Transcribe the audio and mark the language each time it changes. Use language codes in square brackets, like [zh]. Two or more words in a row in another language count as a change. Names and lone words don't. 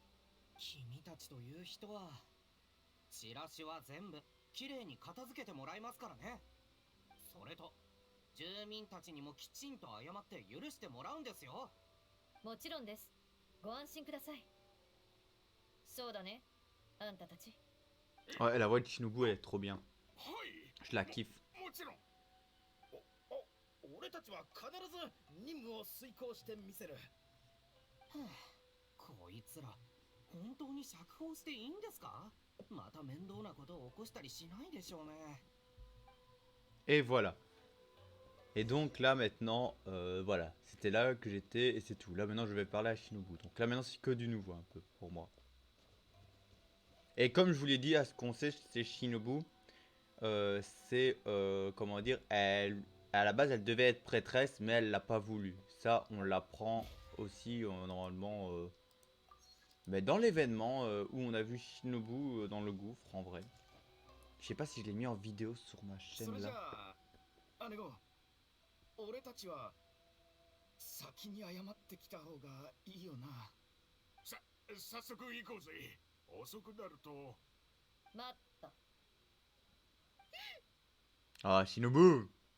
[ja] 君たちという人はチラシは全部きれいに片付けてもらいますからね。それと住民たちにもきちんと謝って許してもらうんですよ。もちろんです。ご安心ください。そうだね、あんたたち。 [fr] Ouais, la voix de Shinobu, elle est trop bien. [ja] はい。 [fr] Je la kiffe. [ja] もちろん。俺たちは必ず任務を遂行してみせる。はあ、こいつら本当に釈放していいんですか？また面倒なことを起こしたりしないでしょうね。 [fr] Et voilà. Et donc là maintenant, voilà, c'était là que j'étais et c'est tout. Là maintenant je vais parler à Shinobu. Donc là maintenant c'est que du nouveau un peu pour moi. Et comme je vous l'ai dit, à ce qu'on sait c'est Shinobu, c'est, comment dire, à la base, elle devait être prêtresse, mais elle l'a pas voulu. Ça, on l'apprend aussi, normalement, mais dans l'événement où on a vu Shinobu dans le gouffre, en vrai. Je sais pas si je l'ai mis en vidéo sur ma [ja] そ [fr] chaîne [ja] れじゃ [fr] là. [ja] あ姉子俺たちは先に謝ってきた方がいいよな。早速行こうぜ。遅くなると。待った。 [fr] Ah, Shinobu!